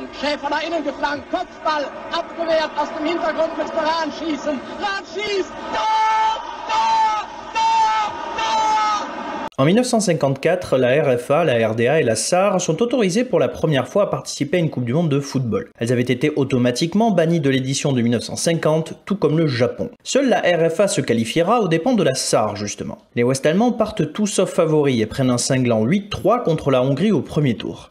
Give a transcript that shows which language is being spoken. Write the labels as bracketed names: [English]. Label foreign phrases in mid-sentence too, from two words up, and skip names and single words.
[German] Schäfer nach innen geflankt, Kopfball, abgewehrt aus dem Hintergrund müsste Rahn schießen. Rahn schießt, Tor, Tor, Tor, Tor! [French] En 1954, la RFA, la RDA et la SAR sont autorisées pour la première fois à participer à une Coupe du Monde de football. Elles avaient été automatiquement bannies de l'édition de 1950, tout comme le Japon. Seule la RFA se qualifiera aux dépens de la SAR, justement. Les Ouest-Allemands partent tout sauf favoris et prennent un cinglant 8-3 contre la Hongrie au premier tour.